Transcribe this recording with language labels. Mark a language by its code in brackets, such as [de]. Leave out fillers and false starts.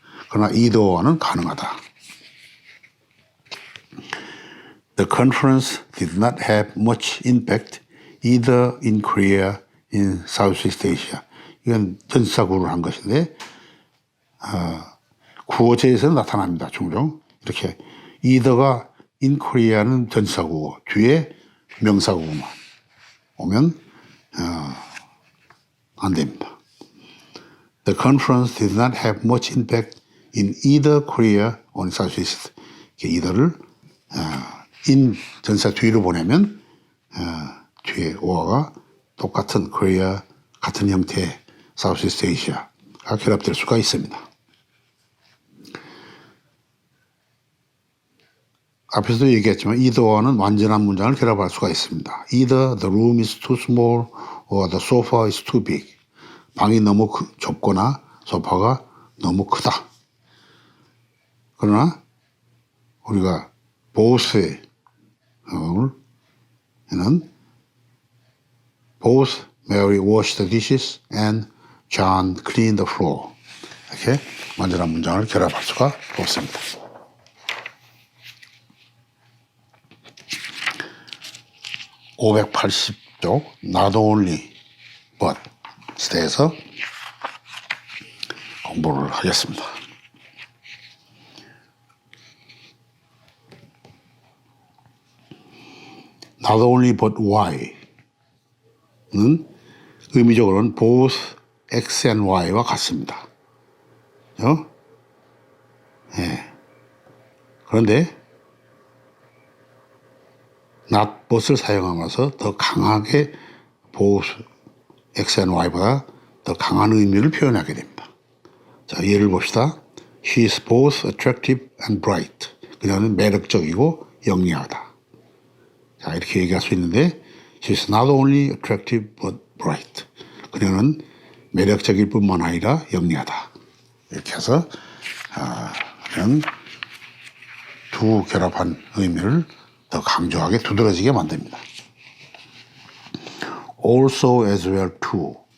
[ko] 그러나 either와는 가능하다. [en] The conference did not have much impact either in Korea, in Southeast Asia. [ko] 이건 전사구를 한 것인데 구어체에서 나타납니다. 종종 이렇게 either가 in Korea는 전사구고 뒤에 명사구만 오면 안 됩니다. [en] The conference did not have much impact in either Korea or in Southeast. [ko] either를 in 전사 뒤로 보내면 뒤에 or가 똑같은 Korea 같은 형태의 Southeast Asia가 결합될 수가 있습니다. 앞에서도 얘기했지만 either와는 완전한 문장을 결합할 수가 있습니다. [en] Either the room is too small or the sofa is too big. [ko] 방이 너무 좁거나 소파가 너무 크다. 그러나 우리가 both의 는 [en] both Mary washed the dishes and John cleaned the floor. [ko] 이렇게 완전한 문장을 결합할 수가 없습니다. (580쪽) Not only but 대해서 공부를 하겠습니다. Not only but why는 의미적으로는 both x and y와 같습니다. 예. 그런데 not but을 사용하면서 더 강하게 both x and y보다 더 강한 의미를 표현하게 됩니다. 자, 예를 봅시다. [en] She is both attractive and bright. [ko] 그녀는 매력적이고 영리하다. 자, 이렇게 얘기할 수 있는데 [en] She is not only attractive but bright. [ko] 그녀는 매력적일 뿐만 아니라 영리하다. 이렇게 해서 그냥 두 결합한 의미를 더 강조하게 두드러지게 만듭니다. [en] Also as well too.